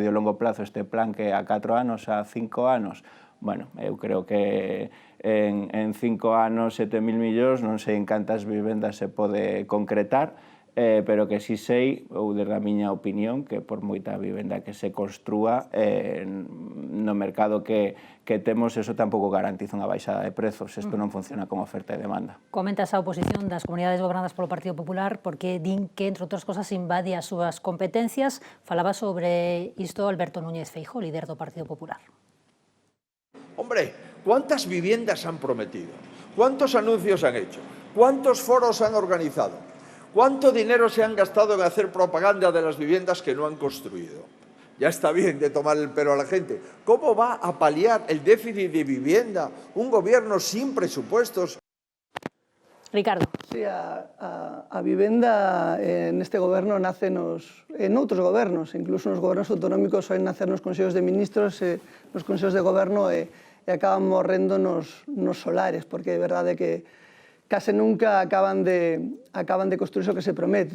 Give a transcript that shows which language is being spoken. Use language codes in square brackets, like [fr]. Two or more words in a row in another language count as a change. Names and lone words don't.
[gl] e longo plazo, este plan que a 4 anos, a 5 anos, bueno, eu creo que en 5 anos 7.000 millóns, non sei en cantas vivendas se pode concretar, pero que si sei, ou desde a miña opinión, que por moita vivenda que se construa no mercado que temos, eso tampouco garantiza unha baixada de prezos, isto non funciona con oferta e demanda. Comentas a oposición das comunidades gobernadas polo Partido Popular porque din que, entre outras cosas, invade as súas competencias. Falaba sobre isto Alberto Núñez Feijóo, líder do Partido Popular. [es] Hombre, ¿cuántas viviendas han prometido? ¿Cuántos anuncios han hecho? ¿Cuántos foros han organizado? ¿Cuánto dinero se han gastado en hacer propaganda de las viviendas que no han construido? Ya está bien de tomar el pelo a la gente. ¿Cómo va a paliar el déficit de vivienda un gobierno sin presupuestos? Ricardo. Sí, [gl] a vivenda neste goberno nace en outros gobernos, incluso nos gobernos autonómicos soen nacer nos consellos de ministros, nos consellos de goberno e acaban morrendo nos solares, porque é verdade que case nunca acaban de construir o que se promete.